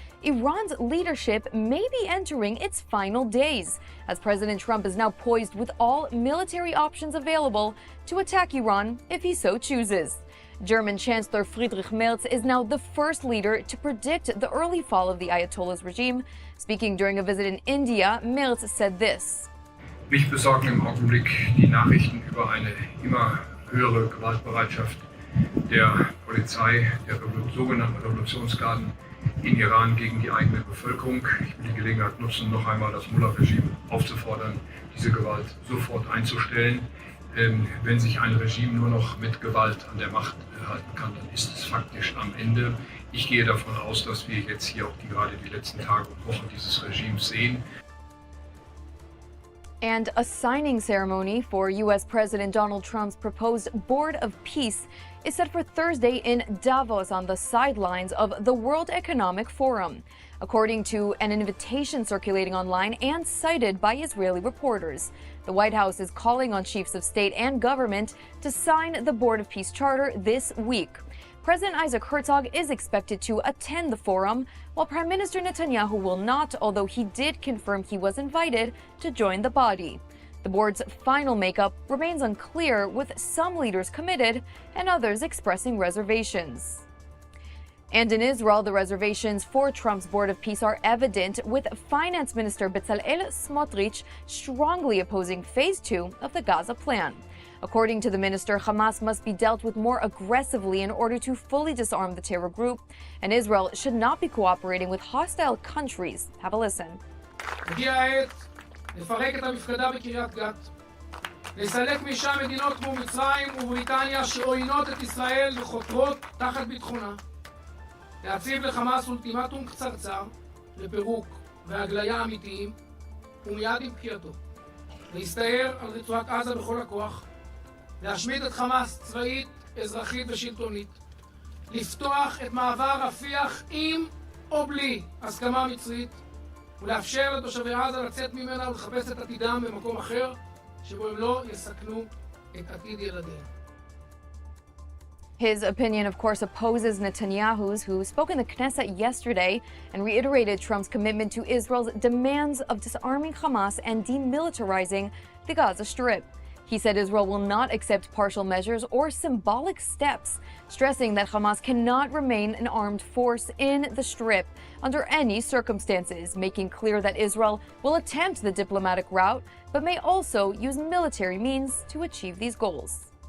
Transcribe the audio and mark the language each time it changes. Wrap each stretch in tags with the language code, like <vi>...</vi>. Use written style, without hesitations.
<en>Iran's leadership may be entering its final days, as President Trump is now poised with all military options available to attack Iran if he so chooses. German Chancellor Friedrich Merz is now the first leader to predict the early fall of the Ayatollah's regime. Speaking during a visit in India, Merz said this.</en> <de>Mich besorgen im Augenblick die Nachrichten über eine immer höhere Gewaltbereitschaft der Polizei, der sogenannten Revolutionsgarden in Iran gegen die eigene Bevölkerung. Ich will die Gelegenheit nutzen, noch einmal das Mullah-Regime aufzufordern, diese Gewalt sofort einzustellen. Wenn sich ein Regime nur noch mit Gewalt an der Macht halten kann, dann ist es faktisch am Ende. Ich gehe davon aus, dass wir jetzt hier auch gerade die letzten Tage und Wochen dieses Regimes sehen.</de> <en>And a signing ceremony for U.S. President Donald Trump's proposed Board of Peace is set for Thursday in Davos on the sidelines of the World Economic Forum, according to an invitation circulating online and cited by Israeli reporters. The White House is calling on chiefs of state and government to sign the Board of Peace Charter this week. President Isaac Herzog is expected to attend the forum, while Prime Minister Netanyahu will not, although he did confirm he was invited to join the body. The board's final makeup remains unclear, with some leaders committed and others expressing reservations. And in Israel, the reservations for Trump's Board of Peace are evident, with Finance Minister Bezalel Smotrich strongly opposing Phase 2 of the Gaza plan. According to the minister, Hamas must be dealt with more aggressively in order to fully disarm the terror group, and Israel should not be cooperating with hostile countries. Have a listen.</en> <he>הגיעה העת לפרק את המפקדה בקריית גת, לסלק משם מדינות כמו מצרים ובריטניה שעוינות את ישראל וחותרות תחת ביטחונה, להציב לחמאס אולטימטום קצרצר לפירוק והגליה אמיתיים ומיד עם פקיעתו, להסתער על רצועת עזה בכל הכוח, להשמיד את חמאס צבאית, אזרחית ושלטונית, לפתוח את מעבר רפיח עם או בלי הסכמה מצרית, ולאפשר לתושבי עזה לצאת ממנה ולחפש את עתידם במקום אחר, שבו הם לא יסכנו את עתיד ילדיהם.</he> <en>His opinion, of course, opposes Netanyahu's, who spoke in the Knesset yesterday and reiterated Trump's commitment to Israel's demands of disarming Hamas and demilitarizing the Gaza Strip. He said Israel will not accept partial measures or symbolic steps, stressing that Hamas cannot remain an armed force in the Strip under any circumstances, making clear that Israel will attempt the diplomatic route, but may also use military means to achieve these goals.</en>